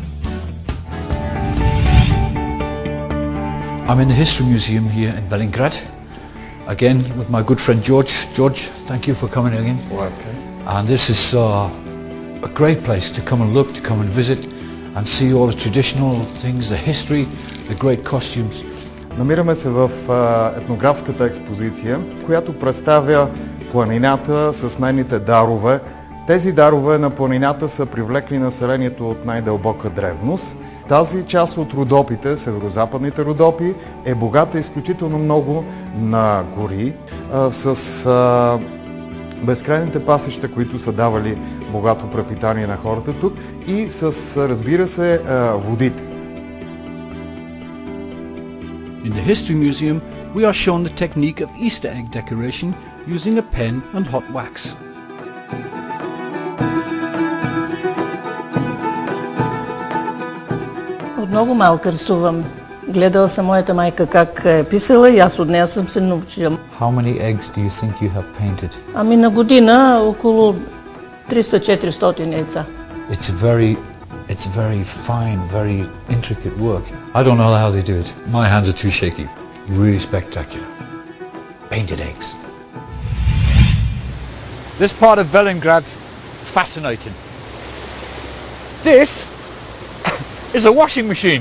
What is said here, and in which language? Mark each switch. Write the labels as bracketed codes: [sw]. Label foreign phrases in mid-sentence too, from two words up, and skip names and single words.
[en] I'm in the History Museum here in Velinggrad, again with my good friend George. George, thank you for coming again. Welcome. And this is a great place to come and look, to come and visit and see all the traditional things, the history, the great costumes. [bg] Намираме се в етнографската експозиция, която представя планината с нейните дарове. Тези дарове на планината са привлекли населението от най-дълбока древност. Тази част от Родопите, северо-западните Родопи, е богата изключително много на гори, с безкрайните пасища, които са давали богато препитание на хората тук и с, разбира се, водите. [en] In the History Museum, we are shown the technique of Easter egg decoration using a pen and hot wax. [bg] От много малка рисувам. Гледала съм моята майка как е писала и аз от нея съм се научила. [en] How many eggs do you think you have painted? [bg] Ами на година около 300-400 яйца. [en] It's very fine, very intricate work. I don't know how they do it. My hands are too shaky. Really spectacular. Painted eggs. This part of Velinggrad, fascinating. This is a washing machine.